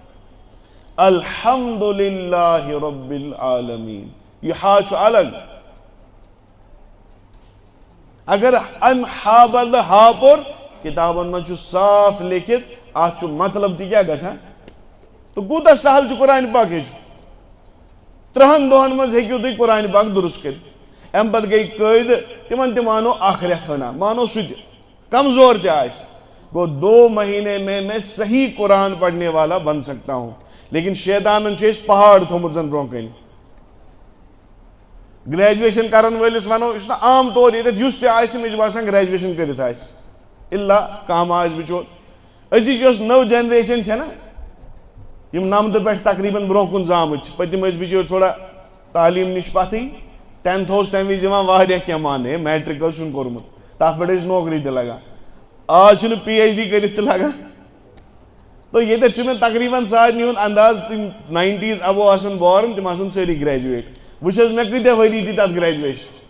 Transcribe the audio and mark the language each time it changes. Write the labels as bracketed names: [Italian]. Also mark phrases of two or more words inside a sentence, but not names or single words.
[Arabic] الحمدللہ رب العالمین [Kashmiri] یہ ہا چھُ الگ اگر ام ہا بدلہٕ ہا پوٚر کتابن منٛز چھُ صاف لیکھِتھ اتھ چھُ مطلب تہِ کیٛاہ گژھان تہٕ کوٗتاہ سہل چھُ قرآنہِ پاک ہیٚچھُن 3 دۄہن منٛز ہیٚکِو تُہۍ قرآنہِ پاک درست کٔرِتھ امہِ پتہٕ گٔے قٲیدٕ تِمن تہِ مانو 1 رٮ۪تھ ہنا مانو سُہ تہِ کمزور تہِ آسہِ گو [Urdu] 2 مہینے میں صحیح قرآن پڑھنے والا بن سکتا ہوں [Kashmiri] لیکن شیطانن چھُ أسۍ پہاڑ تھوٚمُت زن برونٛہہ کنہِ گریجویشن کرن وٲلِس ونو یہِ چھُنہ عام طور ییٚتٮ۪تھ یُس تہِ آسہِ مےٚ چھُ باسان گریجویشن کٔرِتھ آسہِ اِلا کانٛہہ ما آسہِ بِچور أزِچ یۄس نٔو جنریشن چھےٚ نا یِم 9 پٮ۪ٹھ تقریٖبن برونٛہہ کُن زامٕتۍ چھِ پٔتِم ٲسۍ بِچٲرۍ تھوڑا تعلیٖم نِش پتھٕے 10th اوس تمہِ وِزِ یِوان واریاہ کینٛہہ ماننہٕ ہے میٹرک حظ چھُنہٕ کوٚرمُت تتھ پٮ۪ٹھ ٲسۍ نوکری تہِ لگان آز چھُنہٕ PhD کٔرِتھ تہِ لگان تہٕ ییٚتٮ۪تھ چھُ مےٚ تقریٖبن سارنٕے ہُنٛد انداز تِم 90s ابو آسن بورن تِم آسن سٲری گریجویٹ وٕچھ حظ مےٚ کۭتیاہ ؤری دِتۍ تتھ گریجویشن